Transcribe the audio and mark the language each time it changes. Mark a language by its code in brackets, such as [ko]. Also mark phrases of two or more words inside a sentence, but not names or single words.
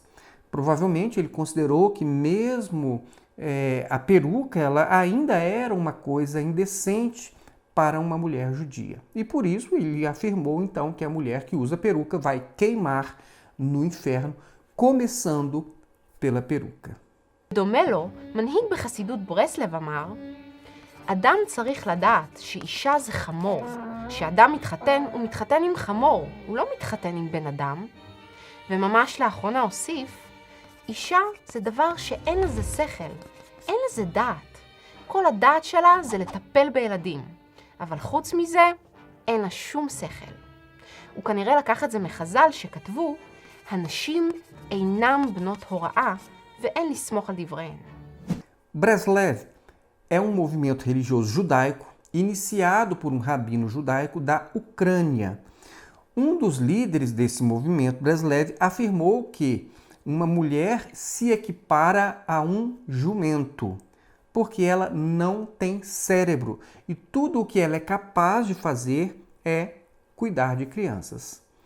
[pt] Provavelmente ele considerou que mesmo a peruca ela ainda era uma coisa indecente para uma mulher judia. E por isso ele afirmou então que a mulher que usa peruca vai queimar no inferno, começando pela peruca. [he] דומה לו, מנהיג בחסידות ברסלב אמר, אדם צריך לדעת שאישה זה חמור. כשאדם מתחתן, הוא מתחתן עם חמור, הוא לא מתחתן עם בן אדם. וממש לאחרונה הוסיף, אישה זה דבר שאין לזה שכל, אין לזה דעת. כל הדעת שלה זה לטפל בילדים, אבל חוץ מזה אין לה שום שכל. הוא כנראה לקח את זה מחז"ל שכתבו, הנשים אינם בנות הוראה ואין לסמוך על דבריהן. [pt] Breslev é um movimento religioso judaico iniciado por um rabino judaico da Ucrânia. Um dos líderes desse movimento, Breslev, afirmou que uma mulher se equipara a um jumento, porque ela não tem cérebro e tudo o que ela é capaz de fazer é cuidar de crianças.